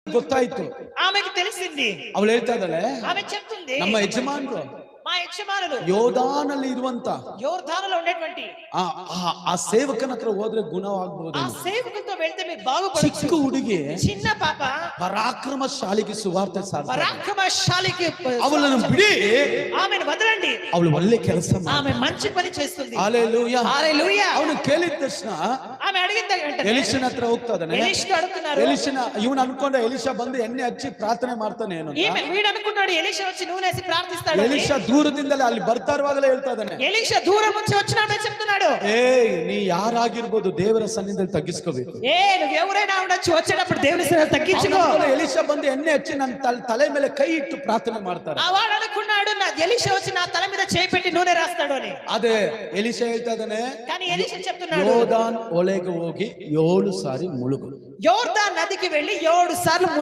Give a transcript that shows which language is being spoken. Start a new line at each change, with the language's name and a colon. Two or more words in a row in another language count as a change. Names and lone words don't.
Kannada: ಗೊತ್ತಾಯ್ತು.
Telugu: ఆమెకు తెలిసింది.
Kannada: ಅವಳು ಹೇಳ್ತಾ ಇದ್ದಾಳೆ,
Telugu: ఆమె చెప్తుంది,
Kannada: ನಮ್ಮ ಯಜಮಾನರು
Telugu: మా యజమానులు
Kannada: ಯೋಧಾನಲ್ಲಿ ಇರುವಂತ
Telugu: యోర్దానులో ఉండేటువంటి
Kannada: ಆ ಸೇವಕನ ಹತ್ರ ಹೋದ್ರೆ ಗುಣವಾಗಬಹುದು.
Telugu: ఆ సేవకునితో వెళ్తే మీరు బాగుపడొచ్చు.
Kannada: ಚಿಕ್ಕ ಹುಡುಗಿ,
Telugu: చిన్న పాప
Kannada: ಪರಾಕ್ರಮಶಾಲಿಗೆ ಸುವಾರ್ತೆ ಸಾರ್ತಾಳೆ.
Telugu: పరాక్రమశాలికి
Kannada: ಅವಳನ್ನು ಬಿಡಿ,
Telugu: ఆమెను వదలండి,
Kannada: ಅವಳು ಒಳ್ಳೆ ಕೆಲಸ
Telugu: ఆమె మంచి పని చేస్తుంది. హల్లెలూయా హల్లెలూయా.
Kannada: ಅವನು ಕೇಳಿದ ತಕ್ಷಣ
Telugu: ఆమె అడిగిన వెంటనే
Kannada: ಎಲಿಷನ ಹತ್ರ ಹೋಗ್ತಾ ಇದ್ದಾನೆ.
Telugu: ఎలీషా అడుగుతున్నారు.
Kannada: ಎಲಿಷನ ಇವನು ಅನ್ಕೊಂಡ ಎಲಿಷಾ ಬಂದು ಎಣ್ಣೆ ಹಚ್ಚಿ ಪ್ರಾರ್ಥನೆ ಮಾಡ್ತಾನೆ ಏನು.
Telugu: వీడు అనుకున్నాడు ఎలీషా వచ్చి నూనె వేసి ప్రార్థిస్తాడు.
Kannada: ಎಲಿಷಾ ದೂರದಿಂದಲೇ ಅಲ್ಲಿ ಬರ್ತಾ ಇರುವಾಗಲೇ ಹೇಳ್ತಾ ಇದ್ದಾನೆ,
Telugu: ఎలీషా దూరం నుంచి వచ్చినాడే చెప్తున్నాడు,
Kannada: ನೀ ಯಾರಾಗಿರ್ಬೋದು ದೇವರ ಸನ್ನಿಧಿಯಲ್ಲಿ ತಗ್ಗಿಸ್ಕೋಬೇಕು.
Telugu: నువ్వు ఎవరైనా ఉండొచ్చు, వచ్చేటప్పుడు దేవుని సన్నిధిలో తగ్గించుకో.
Kannada: ಎಲಿಷಾ ಬಂದು ಎಣ್ಣೆ ಹಚ್ಚಿ ನನ್ನ ತಲೆ ಮೇಲೆ ಕೈ ಇಟ್ಟು ಪ್ರಾರ್ಥನೆ ಮಾಡ್ತಾರೆ.
Telugu: వాడు అనుకున్నాడు నా ఎలీషా వచ్చి నా తల మీద చేయి పెట్టి నూనె రాస్తాడు అని.
Kannada: ಅದೇ ಎಲಿಷಾ ಹೇಳ್ತಾ ಇದ್ದಾನೆ,
Telugu: కానీ ఎలీషా చెప్తున్నాడు,
Kannada: ಯೋರ್ದಾನ್ ಹೊಳೆಗೆ ಹೋಗಿ 7 ಸಾರಿ ಮುಳುಗು.
Telugu: యోర్దాను నదికి వెళ్ళి 7 సార్లు